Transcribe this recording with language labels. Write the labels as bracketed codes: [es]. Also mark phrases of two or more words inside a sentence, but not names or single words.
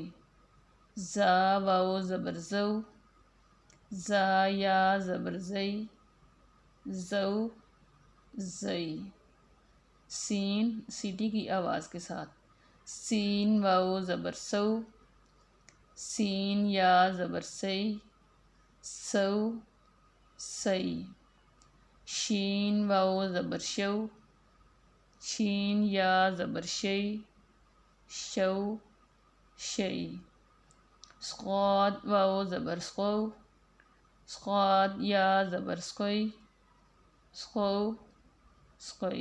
[ur] زا واو زبر زو، زا یا زبر زئی، زو زئی. سین سیٹی کی آواز کے ساتھ. سین واو زبر سو، سین یا زبر سئی، سو سئی. شین واو زبر شو، شین یا زبر شئی، شو شئی. صاد واو زبر سقو، صاد یا زبر سقوئی، سقو سقوئی.